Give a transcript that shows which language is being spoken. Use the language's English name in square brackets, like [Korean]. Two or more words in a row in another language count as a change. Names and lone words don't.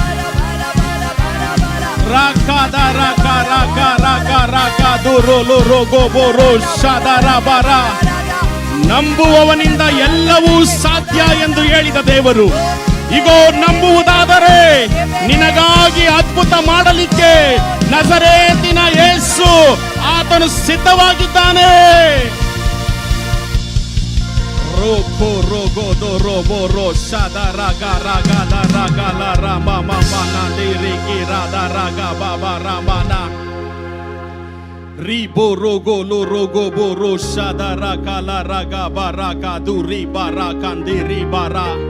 [Kannada] ರಾಕ ದುರೋಲೋ ರೋಗೋ ಬೋರೋ ಶಾದರ ಬಾರ ನಂಬುವವನಿಂದ ಎಲ್ಲವೂ ಸಾಧ್ಯ ಎಂದು ಹೇಳಿದ ದೇವರು ಇಗೋ ನಂಬುವುದಾದರೆ ನಿನಗಾಗಿ ಅದ್ಭುತ ಮಾಡಲಿಕ್ಕೆ ನಜರೇತಿನ ಯೇಸು ಆತನು ಸಿದ್ಧವಾಗಿದ್ದಾನೆ ರೋಕೋ ರೋಗೋ ದೋ ರೋಬೋ ರೋ ಶಾದ ರಾಗ ಲ ರಾಮ ಮನ ರಿ ರಾಧ ರಾಗ ಬಾಬಾ ರಾಮನ ರಿಬೋ ರೋಗೋ ಲೋ ರೋಗೋ ಬೋ ರೋ ಶಾದ ರಾಗ ಲ ರಾಗ ಬಾರಾಗ ದುರಿ ಬಾರಾ ಕಂದಿರಿ ಬಾರಾ